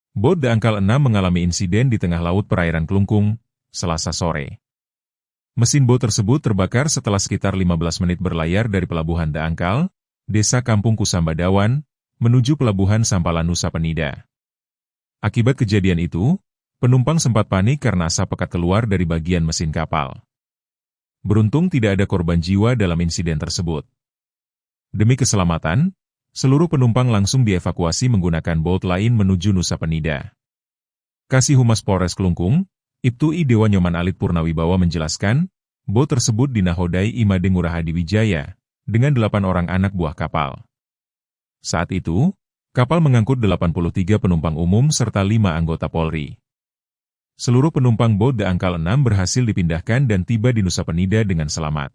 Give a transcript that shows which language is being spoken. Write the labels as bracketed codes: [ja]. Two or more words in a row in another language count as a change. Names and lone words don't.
[id] Bot The Angkal 6 mengalami insiden di tengah laut perairan Klungkung, Selasa sore. Mesin bot tersebut terbakar setelah sekitar 15 menit berlayar dari Pelabuhan The Angkal, Desa Kampung Kusambadawan, menuju Pelabuhan Sampalan Nusa Penida. Akibat kejadian itu, penumpang sempat panik karena asap pekat keluar dari bagian mesin kapal. Beruntung tidak ada korban jiwa dalam insiden tersebut. Demi keselamatan, seluruh penumpang langsung dievakuasi menggunakan bot lain menuju Nusa Penida. Kasih Humas Polres Klungkung, Ibtu I Dewa Nyoman Alit Purnawibawa menjelaskan, bot tersebut dinahodai Imade Ngurah Hadiwijaya, dengan 8 orang anak buah kapal. Saat itu, kapal mengangkut 83 penumpang umum serta 5 anggota Polri. Seluruh penumpang bot The Angkal 6 berhasil dipindahkan dan tiba di Nusa Penida dengan selamat.